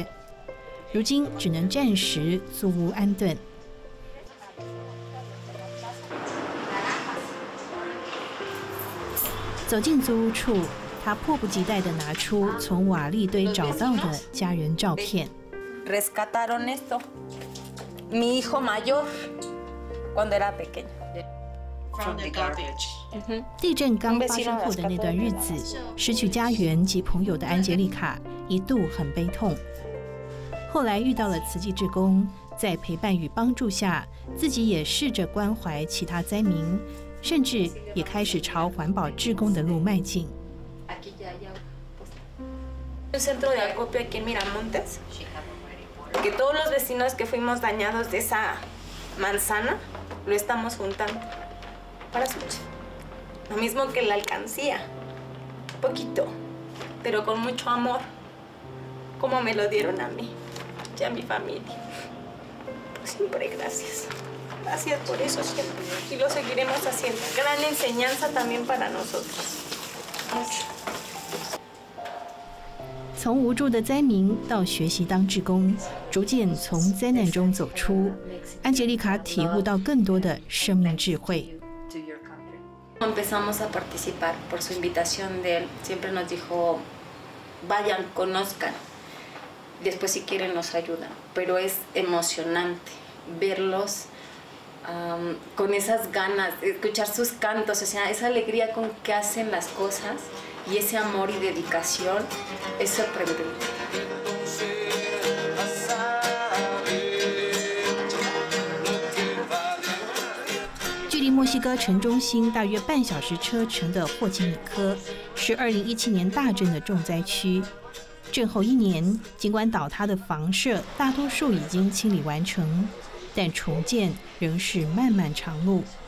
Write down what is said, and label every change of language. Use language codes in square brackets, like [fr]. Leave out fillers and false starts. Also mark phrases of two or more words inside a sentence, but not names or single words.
[zh] 如今只能暂时租屋安顿。走进租屋处，他迫不及待地拿出从瓦砾堆找到的家人照片。 [es] Rescataron esto. Mi hijo mayor cuando era pequeño. [en] From the garbage. [zh] 地震刚发生后的那段日子，失去家园及朋友的安吉丽卡一度很悲痛。后来遇到了慈济志工，在陪伴与帮助下，自己也试着关怀其他灾民，甚至也开始朝环保志工的路迈进。 [es] El centro de acopio aquí en Miramontes, que todos los vecinos que fuimos dañados de esa manzana lo estamos juntando para Suchi. Lo mismo que la alcancía, poquito, pero con mucho amor, como me lo dieron a mí y a mi familia. Siempre gracias. Gracias por eso siempre. Y lo seguiremos haciendo. Gran enseñanza también para nosotros. Mucho. [zh] 从无助的灾民到学习当志工，逐渐从灾难中走出，安吉丽卡体悟到更多的生命智慧。 [es] Empezamos a participar por su invitación de él. Siempre nos dijo, vayan, conozcan. Después si quieren nos ayudan. Pero es emocionante verlos con esas ganas, escuchar sus cantos, o sea, esa alegría con que hacen las cosas y ese amor y dedicación es sorprendente. [zh] 距离墨西哥城中心大约半小时车程的霍奇米科，是2017年大震的重灾区。震后1年，尽管倒塌的房舍大多数已经清理完成，但重建仍是漫漫长路。